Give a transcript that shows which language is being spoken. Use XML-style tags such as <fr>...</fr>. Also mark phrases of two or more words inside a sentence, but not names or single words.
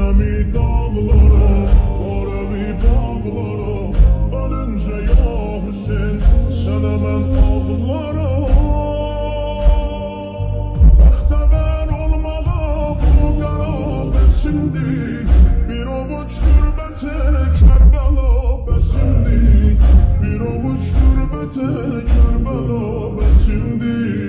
<tr>mi dağlara, Arabi bağlara, ölünce ya Hüseyin sana ben ağlara.</tr> <az>Bəxtəvər olmağa bu qara bəsimdir, bir ovuc türbətə Kərbəla bəsimdir, bir ovuc türbətə Kərbəla bəsimdir.</az>